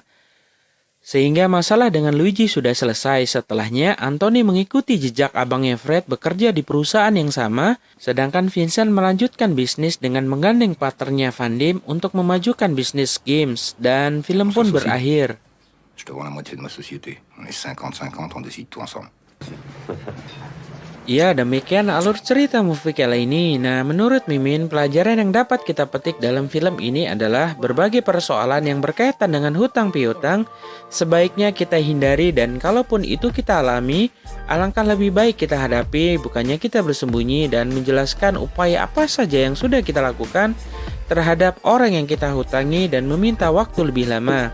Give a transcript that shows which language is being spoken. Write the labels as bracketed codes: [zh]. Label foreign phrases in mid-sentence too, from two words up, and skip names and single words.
[id] Sehingga masalah dengan Luigi sudah selesai. Setelahnya, Anthony mengikuti jejak abangnya Fred bekerja di perusahaan yang sama, sedangkan Vincent melanjutkan bisnis dengan menggandeng partnernya Van Damme untuk memajukan bisnis games, dan film pun berakhir. [fr] Je te vends la moitié de ma société. On est 50-50, on décide tout ensemble. [id] Ya, demikian alur cerita movie kali ini. Nah, menurut Mimin, pelajaran yang dapat kita petik dalam film ini adalah berbagai persoalan yang berkaitan dengan hutang piutang sebaiknya kita hindari, dan kalaupun itu kita alami, alangkah lebih baik kita hadapi, bukannya kita bersembunyi dan menjelaskan upaya apa saja yang sudah kita lakukan terhadap orang yang kita hutangi dan meminta waktu lebih lama.